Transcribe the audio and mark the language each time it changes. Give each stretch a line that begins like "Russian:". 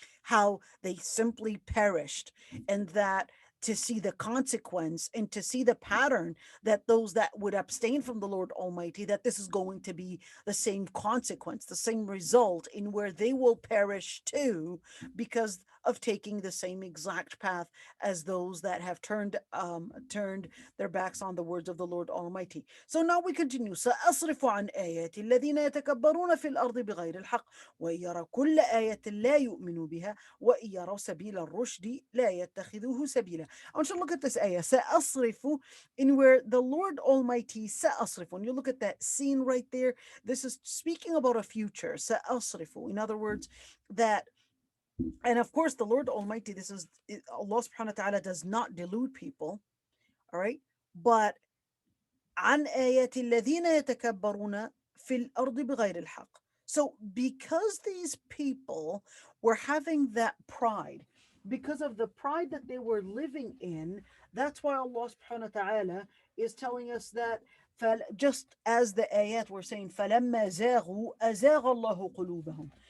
English: how they simply perished, and that to see the consequence and to see the pattern, that those that would abstain from the Lord Almighty, that this is going to be the same consequence, the same result, in where they will perish too, because of taking the same exact path as those that have turned their backs on the words of the Lord Almighty. So now we continue.
Arabic: سأصرف عن آياتي الذين يتكبرون في الأرض بغير الحق وإن يروا كل آية لا يؤمنوا بها وإن يروا سبيل الرشد لا يتخذوه سبيلا.
English: I want you to look at this ayah, سأصرف, in where the Lord Almighty, سأصرف, when you look at that scene right there, this is speaking about a future. سأصرف, in other words, that, and of course, the Lord Almighty, this is Allah subhanahu wa ta'ala does not delude people, all right?
Arabic: But عن آيات الذين يتكبرون في الأرض بغير الحق.
English: So because these people were having that pride, because of the pride that they were living in, that's why Allah subhanahu wa ta'ala is telling us that, just as the ayat were saying,
Arabic: فَلَمَّا زَاغُوا أَزَاغَ اللَّهُ قُلُوبَهُم.